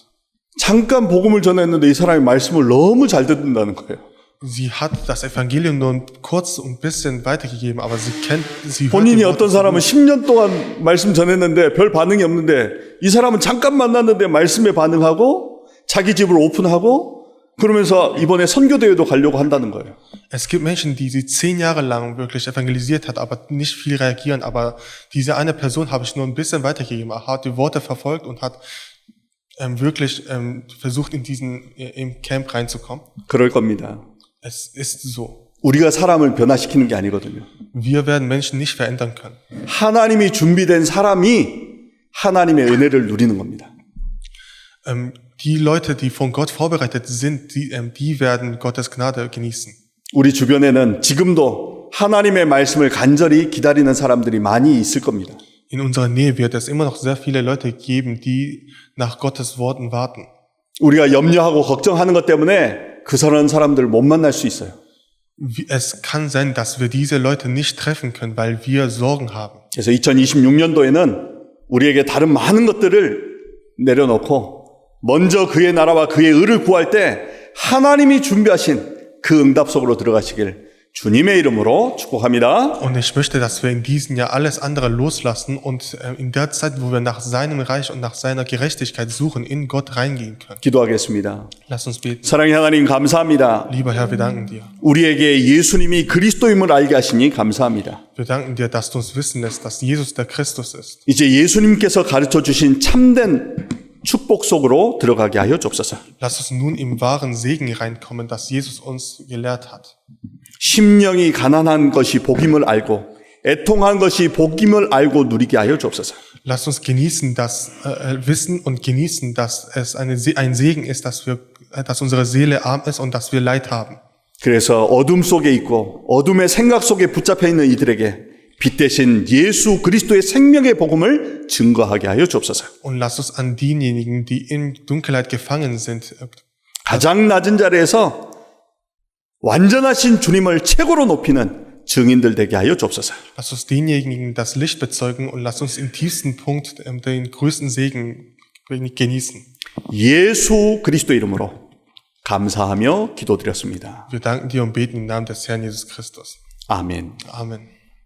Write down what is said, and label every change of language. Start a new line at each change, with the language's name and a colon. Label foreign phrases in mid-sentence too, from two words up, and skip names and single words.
Korean: 잠깐 복음을 전했는데 이 사람이 말씀을 너무 잘 듣는다는 거예요.
German: Sie hat das Evangelium nur kurz ein bisschen weitergegeben, aber sie hört
Korean: 본인이
German: die Worte
Korean: 어떤 사람은 10년 동안 말씀 전했는데 별 반응이 없는데 이 사람은 잠깐 만났는데 말씀에 반응하고 자기 집을 오픈하고 그러면서 이번에 선교대회도 가려고 한다는 거예요.
German: Es gibt Menschen, die sie 10 Jahre lang wirklich evangelisiert hat, aber nicht viel reagieren. Aber diese eine Person habe ich nur ein bisschen weitergegeben. Er hat die Worte verfolgt und hat wirklich versucht, im Camp reinzukommen.
Korean: 그럴 겁니다.
German: Es ist so.
Korean: 우리가 사람을 변화시키는 게 아니거든요.
German: Wir werden Menschen nicht verändern können.
Korean: 하나님이 준비된 사람이 하나님의 은혜를 누리는 겁니다.
German: Die Leute, die von Gott vorbereitet sind, die werden Gottes Gnade genießen.
Korean: 우리 주변에는 지금도 하나님의 말씀을 간절히 기다리는 사람들이 많이 있을 겁니다.
German: In unserer Nähe wird es immer noch sehr viele Leute geben, die nach Gottes Worten warten.
Korean: 우리가 염려하고 걱정하는 것 때문에 그런 사람들을 못 만날 수 있어요.
German: Es kann sein, dass wir diese Leute nicht treffen können, weil wir Sorgen haben.
Korean: 그래서 2026년도에는 우리에게 다른 많은 것들을 내려놓고 먼저 그의 나라와 그의 의를 구할 때 하나님이 준비하신 그 응답 속으로 들어가시길 주님의 이름으로 축복합니다.
German: Und ich möchte, dass wir in diesem Jahr alles andere loslassen und in der Zeit, wo wir nach seinem Reich und nach seiner Gerechtigkeit suchen, in Gott reingehen können.
Korean: 기도하겠습니다.
German: Lass uns beten.
Korean: 사랑의 하나님 감사합니다.
German: Lieber Herr, wir danken dir.
Korean: 우리에게 예수님이 그리스도임을 알게 하시니 감사합니다.
German: Wir danken dir, dass du uns wissen lässt, dass Jesus der Christus ist.
Korean: 이제 예수님께서 가르쳐 주신 참된 축복 속으로 들어가게 하여 주옵소서.
German: Lass uns nun im wahren Segen reinkommen, das Jesus uns gelehrt hat.
Korean: 심령이 가난한 것이 복임을 알고 애통한 것이 복임을 알고 누리게 하여 주옵소서.
German: Lass uns genießen, wissen und genießen, dass es ein Segen ist, dass unsere Seele arm ist und dass wir Leid haben.
Korean: 그래서 어둠 속에 있고 어둠의 생각 속에 붙잡혀 있는 이들에게 빛 대신 예수 그리스도의 생명의 복음을 증거하게 하여 주옵소서.
German: Und lass uns an diejenigen, die in Dunkelheit gefangen sind,
Korean: 가장 낮은 자리에서 완전하신 주님을 최고로 높이는 증인들 되게 하여 주옵소서.
German: lass uns denjenigen das Licht bezeugen und lass uns im tiefsten Punkt den größten Segen genießen.
Korean: 예수 그리스도 이름으로 감사하며 기도드렸습니다.
German: Wir danken dir und beten im Namen des Herrn Jesus Christus.
Korean: 아멘.
German: Amen.